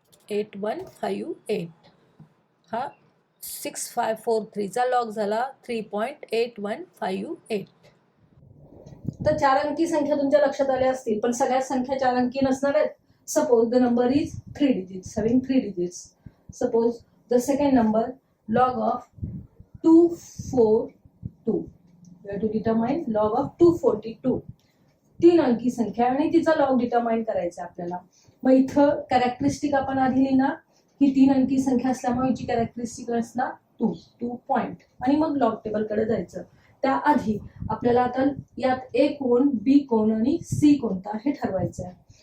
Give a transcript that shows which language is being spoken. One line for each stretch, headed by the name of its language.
Marathi: 8158 हा 6543चा लॉग झाला 3.8158. तर 4 अंकी संख्या तुमच्या लक्षात आल्या असतील, पण सगळ्या संख्या 4 अंकी नसणार आहेत.
English: Suppose the number is 3 digits, having 3 digits. Suppose the second number log of 242. We have to determine log of 242.
Marathi: 3 अंकी संख्या आणि तिचा लॉग डिटरमाइन करायचा आपल्याला. मग इथं कॅरेक्टरिस्टिक आपण आधी लिहिणार. ही 3 अंकी संख्या असल्यामुळे हिची कॅरेक्टरिस्टिक असणार 2 पॉइंट, आणि मग लॉग टेबल कडे जायचं. त्याआधी आपल्याला आता यात ए कोण, बी कोण आणि सी कोणता हे ठरवायचं आहे.